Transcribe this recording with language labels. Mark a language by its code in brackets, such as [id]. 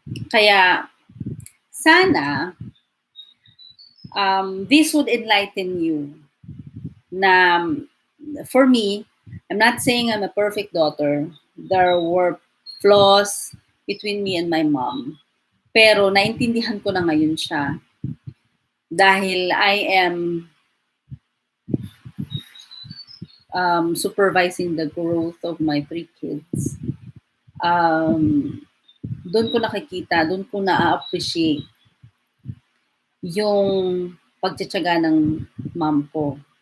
[tl] Kaya, sana, [en] this would enlighten you na, for me, I'm not saying I'm a perfect daughter. There were flaws between me and my mom. [tl] Pero, naintindihan ko na ngayon siya. Dahil [en] I am supervising the growth of my 3 kids. [tl] Doon ko nakikita, doon ko na-appreciate yung pagtsatsaga ng mom ko.